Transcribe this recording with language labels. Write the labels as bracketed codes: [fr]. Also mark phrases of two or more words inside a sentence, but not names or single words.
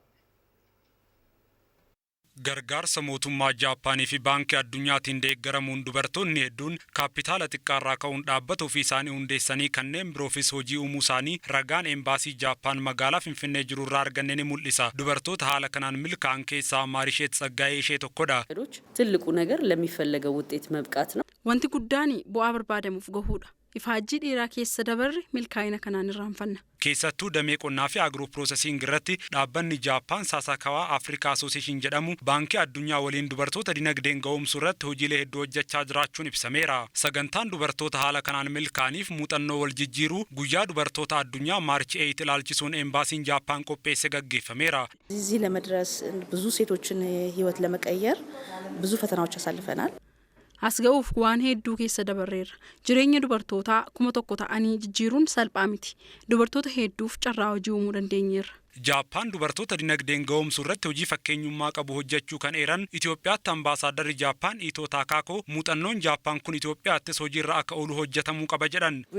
[om] Gargaarsa mootummaa Jaappaanii fi baankii addunyaatiin deeggaramuun dubartoonni hedduun kaapitaala xiqqaarraa ka'uun dhaabbata ofii isaanii hundeessanii kanneen biroofis hojii uumuu isaanii ragaan embaasii Jaappaan magaalaa Finfinnee jiru irraa arganne ni mul'isa. Dubartoota haala kanaan milkaa'an keessaa Maarisheet Tsaggaayee ishee tokkodha. [am] ትልቁ ነገር ለሚፈለገው ውጤት መብቃት ነው። [om] Wanti guddaan bu'aa barbaadamuuf gahuudha. Ifaajjii dheeraa keessa dabarre milkaa'ina kanaan irraanfanna. Keessattuu damee qonnaa fi agiroo piroosesiing irratti dhaabbanni Jaappaan Saasakawaa Afrikaa Asooseeshin jedhamu baankii addunyaa waliin dubartoota dinagdeen ga'oomsuu irratti hojiilee hedduu hojjechaa jiraachuun ibsameera. Sagantaan dubartoota haala kanaan milkaa'aniif muuxannoo wal jijjiiruu guyyaa dubartoota addunyaa Maarchi 8 ilaalchisuun embaasiin Jaappaan qopheesse gaggeeffameera. [am] እዚህ ለመድረስ ብዙ ሴቶችን ህይወት ለመቀየር ብዙ ፈተናዎች አሳልፈናል. [om] As ga'uuf waan hedduu keessa dabarreerra. Jireenya dubartootaa 1,000 ta'anii jijjiiruun salphaa miti. Dubartoota hedduuf carraa hojii uumuu dandeenyeerra. Jaappaan dubartoota dinagdeen ga'oomsuu irratti hojii fakkeenyummaa qabu hojjechuu kan eeran Itoophiyaatti ambaasaaddarri Jaappaan Itoo Taakaakoo muuxannoon Jaappaan kun Itoophiyaattis hojiirra akka oolu hojjetamuu qaba jedhan.